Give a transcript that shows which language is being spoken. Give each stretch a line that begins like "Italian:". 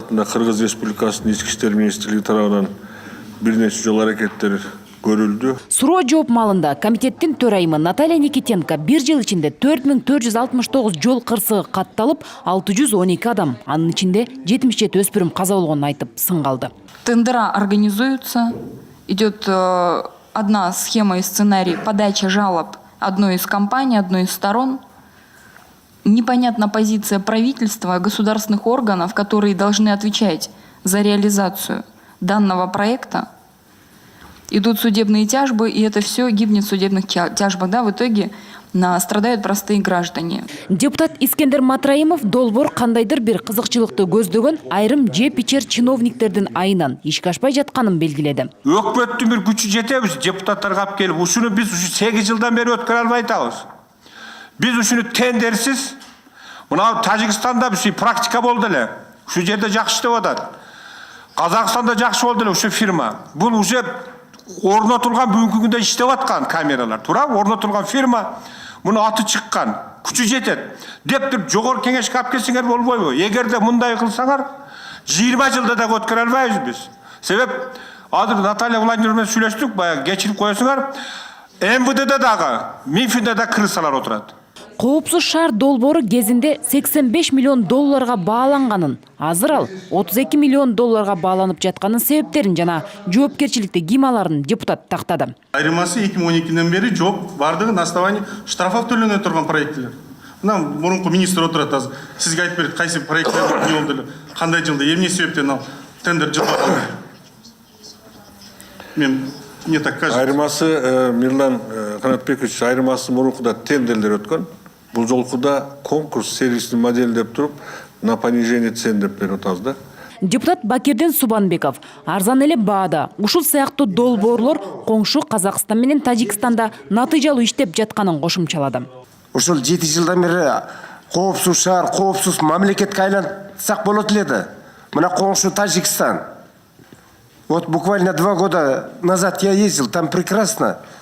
Kyrgyz: Кыргыз Республикасынын ички иштер министрлиги тарабынан бир нече жол аракеттер көрүлдү. Суроо жооп маалында комитеттин төрайымы Наталья Никитенко 1 жыл ичинде 4469 жол кырсыгы катталып, 612 адам, анын ичинде 77 өспүрүм каза болгонун айтып сын калды.
Russian: Тендера организуются, идет одна схема и сценарий подача жалоб одной из компаний, одной из сторон. Непонятна позиция правительства, государственных органов, которые должны отвечать за реализацию данного проекта. Идут судебные тяжбы, и это все гибнет в судебных тяжбах. Да, в итоге страдают простые граждане.
Kyrgyz: Депутат Искендер Матраимов долбоор кандайдыр бир кызыкчылыкты көздөгөн айрым жеп ичер чиновниктердин айынан ишке ашпай жатканын белгиледи. Өкмөттүн бир күчү жетебиз, депутаттарга алып келип, ушуну биз 8 жылдан бери өткөрө албай атабыз. Биз ушуну тендерсиз, мына Тажикстанда бир практика болду эле. Ушу жерде жакшы иштеп атат. Казакстанда жакшы болду эле ушу фирма. Бул уже орнотулган бүгүнкү күндө иштеп аткан камералар, туура орнотулган фирма. Муну аты чыккан, күчү жетет деп туруп жогорку кеңешке алып келсеңер болбойбу? Эгерде мындай кылсаңар 20 жылда да өткөрө албайбыз биз. Себеп азыр Наталья Владимировна менен сүйлөштүк, баягы кечирип коесуңар. МВДде дагы, Минфинде да крысалар отурат. Коопсуз шаар долбоору кезинде 85 миллион долларга бааланганын, азыр ал 32 миллион долларга бааланып жатканын себептерин жана жоопкерчиликти ким аларын депутат тактады. Айырмасы 2012-ден бери жооп бардыгы
Russian: на основании штрафов
Kyrgyz: төлөнө турган проекттер. Мына мурунку министр отурат азыр. Сизге айтып берет, кайсы проекттер не болду эле, кандай жылда, эмне себептен ал тендер жылга калды. Мен
Russian: не так кажется.
Kyrgyz: Айырмасы Мирлан Канатбекович, айырмасы мурункуда тендерлер өткөн. Бул жолкуда конкурс
Russian: сервисный модель
Kyrgyz: деп туруп,
Russian: на понижение цен
Kyrgyz: деп берип атабыз да. Депутат Бакирден Субанбеков арзан эле баада ушул сыяктуу долбоорлор коңшу Казакстан менен Тажикстанда натыйжалуу иштеп жатканын кошумчалады. Ушул 7 жылдан бери коопсуз шаар, коопсуз мамлекетке айлантсак болот эле. Мына коңшу Тажикстан.
Russian: Вот буквально 2 года назад я ездил, там прекрасно.